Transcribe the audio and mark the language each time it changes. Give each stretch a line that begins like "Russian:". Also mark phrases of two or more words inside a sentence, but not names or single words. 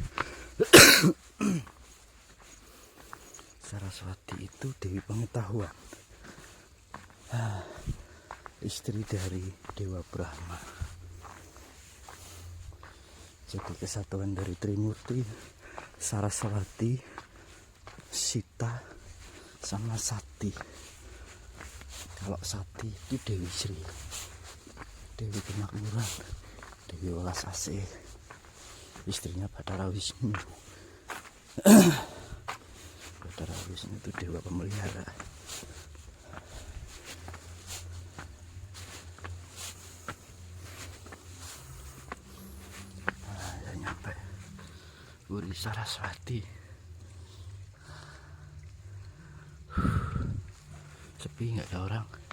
Indonesian: Saraswati itu Dewi Pengetahuan, istri dari Dewa Brahma. Jadi kesatuan dari Trimurti, Saraswati, Sita, sama Sati. Kalau Sati itu Dewi Sri, Dewi Kemakmuran, Dewi Welas Asih, istrinya Bathara Wisnu. Bathara Wisnu itu dewa pemelihara. Nah, ya nyampe. Puri Saraswati. Sepi, nggak ada orang.